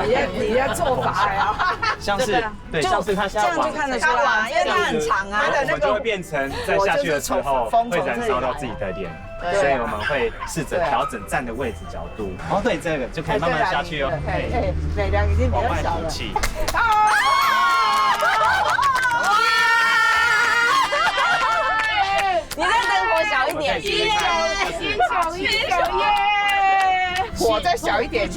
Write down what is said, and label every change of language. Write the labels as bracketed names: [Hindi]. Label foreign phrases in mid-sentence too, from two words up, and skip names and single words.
[Chinese] 你的做法呀，像是對，像是它現在這樣就看得出來，因為它很長啊。我們就會變成在下去的時候會燃燒到自己的臉，所以我們會試着調整站的位置角度。哦，對，這個就可以慢慢下去哦。對，量已經比往外較小了。吐氣。你在等火火小一点，火再小一点，